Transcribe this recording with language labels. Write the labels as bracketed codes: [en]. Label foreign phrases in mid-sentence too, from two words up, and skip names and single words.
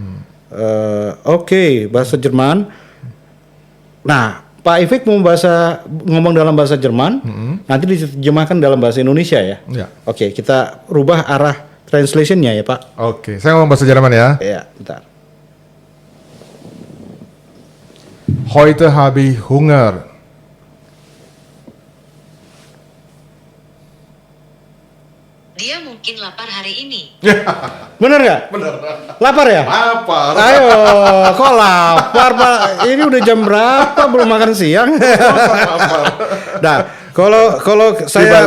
[id] Oke, bahasa Jerman. Nah, Pak Ifik mau ngomong dalam bahasa Jerman, nanti diterjemahkan dalam bahasa Indonesia ya. Ya. Oke, kita rubah arah translationnya ya Pak. Oke, saya ngomong bahasa Jerman ya. Ya, bentar. [de] Heute habe ich Hunger. [id] Dia mungkin lapar hari ini. Bener nggak? Bener. Lapar ya? Lapar. Ayo, kok lapar Pak? Ini udah jam berapa? Belum makan siang. Nah, kalau saya